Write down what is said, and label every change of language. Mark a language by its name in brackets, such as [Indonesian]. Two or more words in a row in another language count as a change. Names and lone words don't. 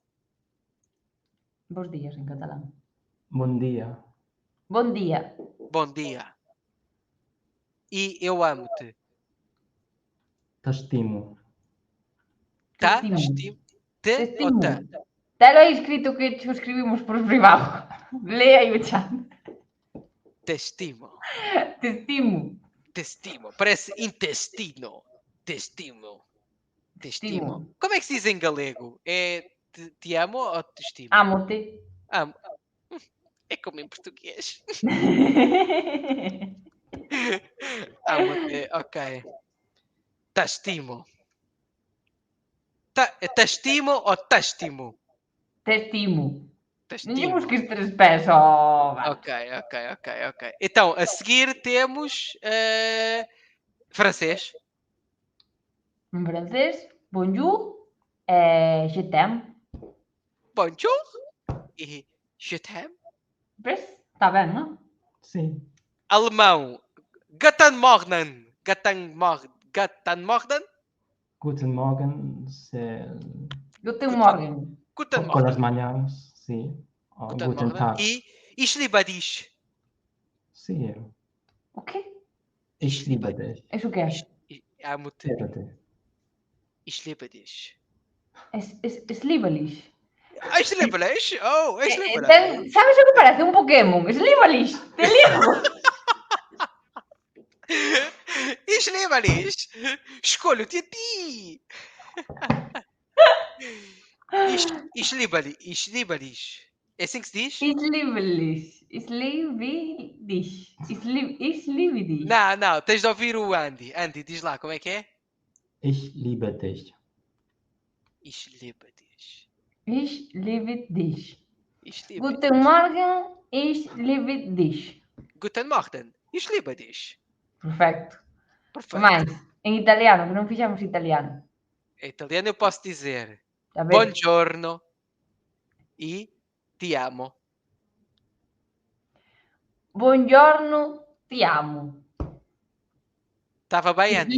[Portuguese] Bons dias em catalão. Bom dia. Bom dia. Bom dia. E eu amo-te. [Catalan] T'estimo. [Portuguese] Tá? [Catalan] Te estimo. Te Te [Portuguese] ou [Catalan] estimo. [Portuguese] tá? [Galician] Telo aí escrito que te escribimos por privado. Lea aí o chat. [Catalan] Te estimo. Te estimo. Te estimo. [Portuguese] Parece intestino. [Catalan] Te estimo. Te estimo. Estimo. [Portuguese] Como é que se diz em galego? É te amo ou te estimo? Amo-te. Amo. É como em português. Amo-te. Ok. [Catalan] Te estimo. Te estimo ou te estimo? Te estimo. Te [Galician] Não lhe [Catalan] estimo. [Galician] busques 3 pés, ó. [Portuguese] Ok. Então, a seguir temos francês. Em francês, [French] bonjour, je t'aime. Bonjour. E je t'aime. [Portuguese] Vês? Está bem, não? Sim. Alemão. [German] Guten Morgen. Guten Morgen. Guten Morgen. Guten Morgen. Guten [Spanish] Con las [German] Morgen. [Spanish] mañanas, sim. [German] Guten Guten Morgen. Tag. E ich liebe dich. [Portuguese] Sim. O quê? [German] Ich liebe dich. [Portuguese] És o quê? Amo-te. Quero-te. [German] Ich liebe dich. [Portuguese] És Libalis. [German] Ich liebe dich. Oh, ich liebe [Portuguese] Então, [German] dich. [Portuguese] sabes o que parece? Um Pokémon. És Libalis. Te ligo. [German] Ich liebe dich. [Portuguese] Escolho-te a ti. [German] Ich liebe dich. Ich liebe dich. [Portuguese] É assim que se diz? És Libalis. És Libalis. És Libalis. Não. Tens de ouvir o Andy. Andy, diz lá como é que é? [German] Ich liebe dich. Ich liebe dich. [Portuguese] És Libalis. [German] Ich liebe Guten dich. [Portuguese] Morgen. És Libalis. [German] Guten Morgen. Ich liebe dich. [Portuguese] Perfeito. Perfeito. Mais, em italiano, que não fizemos italiano. Em italiano eu posso dizer Está bem? [Italian] buongiorno e ti amo. Buongiorno, ti amo. [Portuguese] Estava bem, Andy?